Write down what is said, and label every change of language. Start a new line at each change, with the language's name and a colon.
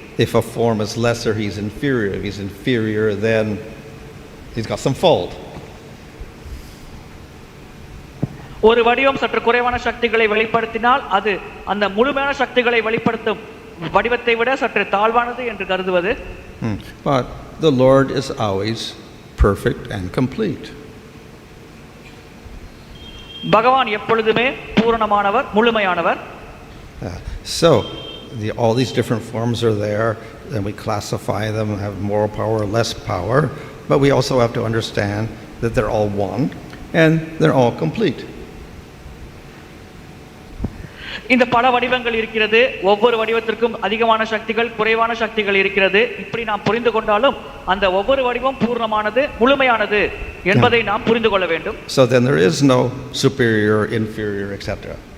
English: If a form is lesser, he's inferior. If he's inferior, then he's got some fault.
Tamil: ஒரு வடிவம் சற்று குறைவான சக்திகளை வெளிப்படுத்தினால் அது அந்த முழுமையான சக்திகளை வெளிப்படுத்தும் வடிவத்தை விட சற்று தாழ்வானது என்று கருதுவது.
English: But the Lord is always perfect and complete.
Tamil: பகவான் எப்பொழுதுமே பூரணமானவர், முழுமையானவர்.
English: So all these different forms are there, and we classify them, have more power, less power, but we also have to understand that they're all one and they're all complete.
Tamil: இந்த பல வடிவங்கள் இருக்கிறது, ஒவ்வொரு வடிவத்திற்கும் அதிகமான சக்திகள் குறைவான சக்திகள் இருக்கிறது. இப்படி நாம் புரிந்து கொண்டாலும் அந்த ஒவ்வொரு வடிவம் பூர்ணமானது, முழுமையானது என்பதை நாம் புரிந்து கொள்ள வேண்டும்.
English: So then there is no superior, inferior, etc.